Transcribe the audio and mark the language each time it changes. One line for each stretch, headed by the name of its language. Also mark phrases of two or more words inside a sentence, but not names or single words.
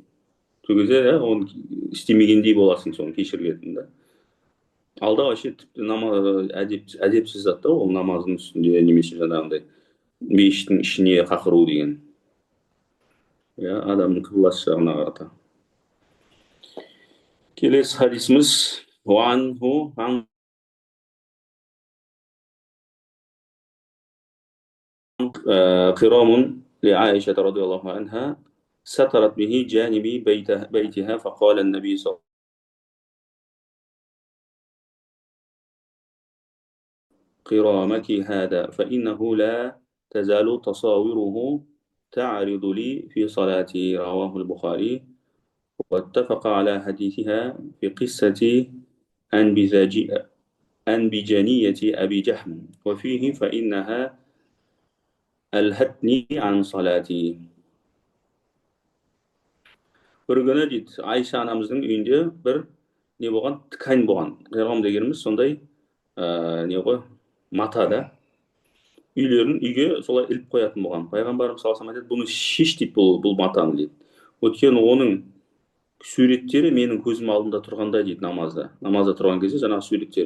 Kazakh: Сол кезде оны істемегендей боласың, соны кешірілетін да. Алда вообще тіпті әдепсіз зат та ол, намаздың үстінде немесе жаңағындай мешіттің ішіне қақыру деген. Адамның қыбласы жағына қарата. Келесі хадисіміз
Arabic: قرام لعائشة رضي الله عنها سترت به جانبي بيتها فقال النبي صلى الله عليه وسلم قرامك هذا فإنه لا تزال تصاوره تعرض لي في صلاتي. رواه البخاري. واتفق على حديثها في قصة أنبجانية أبي جهم وفيه فإنها ألهتني عن صلاتي.
Kazakh: Bir күні дейді, Айша анамыздың үйінде бір не болған, ткань болған. Қирам дегеніміз сондай не ғой, мата да. Үйге солай іліп қоятын болған. Пайғамбарымыз
Arabic: صلى الله عليه وسلم
Kazakh: айтады, бұны шеш дейді, бұл матаны дейді. Өйткені оның суреттері менің көзім алдында тұрғанда дейді, намазда тұрған кезде жаңағы суреттер.